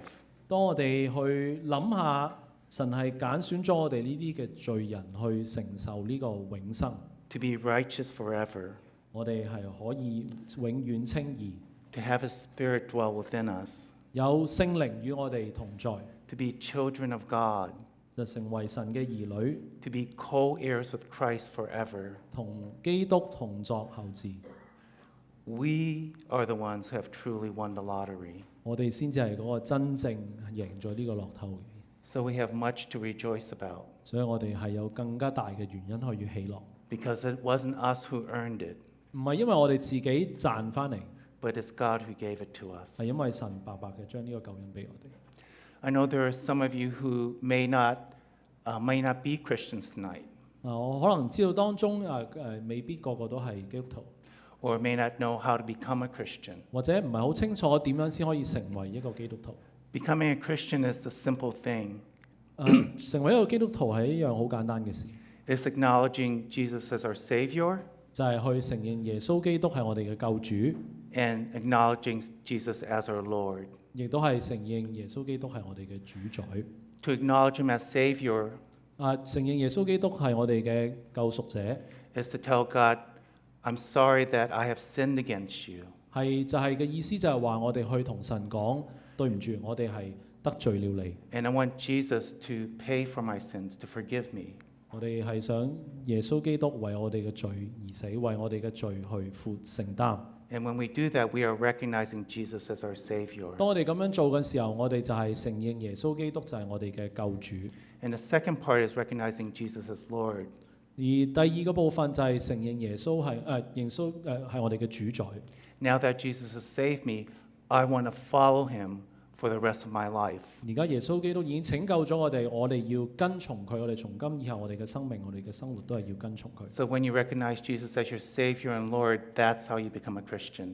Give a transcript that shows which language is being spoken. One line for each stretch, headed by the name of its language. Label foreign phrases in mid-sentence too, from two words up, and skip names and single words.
Cantonese: 當我哋去諗下，神係揀選咗我哋呢啲嘅罪人去承受呢個永生，
English: To be righteous forever,
Cantonese: 我哋係可以永遠稱義，
English: to have His Spirit dwell within us,
Cantonese: 有聖靈與我哋同在，
English: to be children of God,
Cantonese: 就成為神嘅兒女，
English: to be co-heirs with Christ forever.
Cantonese: 同基督同作後嗣。
English: We are the ones who have truly won the lottery.
Cantonese: 我哋先至係嗰個真正贏咗呢個樂透嘅，
English: So we have much to rejoice about
Cantonese: 所以我哋係有更加大嘅原因去喜樂，
English: because it wasn't us who earned it,
Cantonese: 唔係因為我哋自己賺翻嚟，
English: but it's God who gave it to us.
Cantonese: 係因為神白白嘅將呢個救恩俾我哋。
English: I know there are some of you who may not be Christians tonight,
Cantonese: 我可能知道當中未必個個都係基督徒，
English: or may not know how to become a Christian.
Cantonese: 或者唔係好清楚點樣先可以成為一個基督徒。
English: Becoming a Christian is a simple thing.
Cantonese: 成為一個基督徒係一樣好簡單嘅事，
English: It's acknowledging Jesus as our Savior
Cantonese: 就係去承認耶穌基督係我哋嘅救主，
English: and acknowledging Jesus as our Lord.
Cantonese: 亦都係承認耶穌基督係我哋嘅主宰。
English: To acknowledge Him as Savior
Cantonese: 承認耶穌基督係我哋嘅救贖者，
English: is to tell God, I'm sorry that I have sinned against you.
Cantonese: 就係嘅意思就係話我哋去同神講對唔住，我哋係得罪了你，
English: And I want Jesus to pay for my sins, to forgive me.
Cantonese: 我哋係想耶穌基督為我哋嘅罪而死，為我哋嘅罪去承擔。
English: And when we do that, we are recognizing Jesus as our Savior.
Cantonese: 當我哋咁樣做嘅時候，我哋就係承認耶穌基督就係我哋嘅救主。
English: And the second part is recognizing Jesus as Lord.
Cantonese: 而第二個部分就係承認耶穌係我哋嘅主宰。
English: Now that Jesus has saved me, I want to follow Him for the rest of my life.
Cantonese: 而家耶穌基督已經拯救咗我哋要跟從佢，我哋從今以後我哋嘅生命、我哋嘅生活都係要跟從佢。
English: So when you recognize Jesus as your Savior and Lord, that's how you become a Christian.